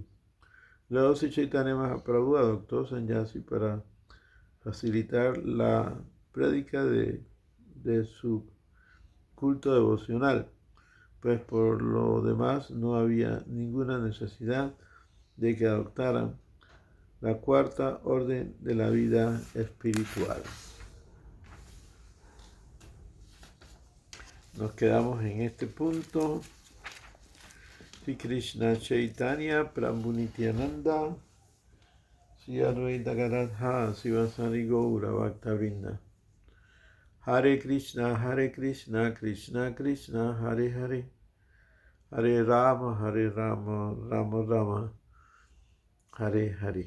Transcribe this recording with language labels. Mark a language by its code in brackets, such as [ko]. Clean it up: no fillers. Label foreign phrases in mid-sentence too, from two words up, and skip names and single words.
[es] Luego Sri Chaitanya Mahaprabhu adoptó Sannyasi para facilitar la prédica de su culto devocional, pues por lo demás no había ninguna necesidad de que adoptaran la cuarta orden de la vida espiritual. Nos quedamos en este punto. [sa] Sri Krishna Chaitanya Prabhu Nityananda Sri Advaita Gadadhara Sivasari Gaura Bhaktavrinda. Hare Krishna, Krishna Krishna, Hare Hare. Hare Rama, Rama Rama, Hare Hare.